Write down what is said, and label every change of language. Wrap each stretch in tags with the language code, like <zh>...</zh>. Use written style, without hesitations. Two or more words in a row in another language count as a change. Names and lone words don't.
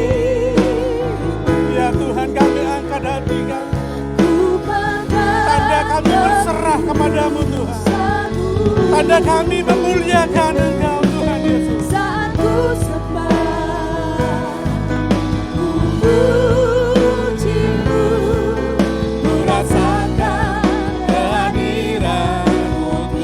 <id>Ya Tuhan, kami angkat hati kami. Tanda kami berserah kepadamu Tuhan. Tanda kami memuliakan Engkau Tuhan Yesus. Saat ku sembah, ku puji-Mu, ku rasakan kehadiran-Mu</id>